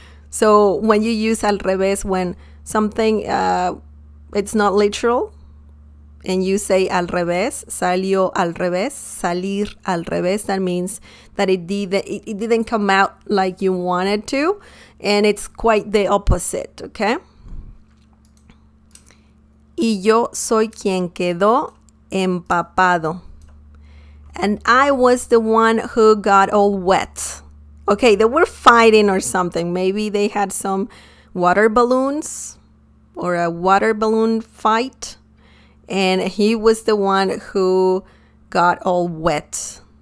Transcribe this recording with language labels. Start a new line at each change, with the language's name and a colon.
English: So when you use al revés, when something, it's not literal, and you say al revés,
Spanish: salió al revés, salir al revés,
English: that means that it didn't come out like you wanted to, and it's quite the opposite, okay?
Spanish: Y yo soy quien quedó empapado.
English: And I was the one who got all wet. Okay, they were fighting or something. Maybe they had some water balloons or a water balloon fight. And he was the one who got all wet.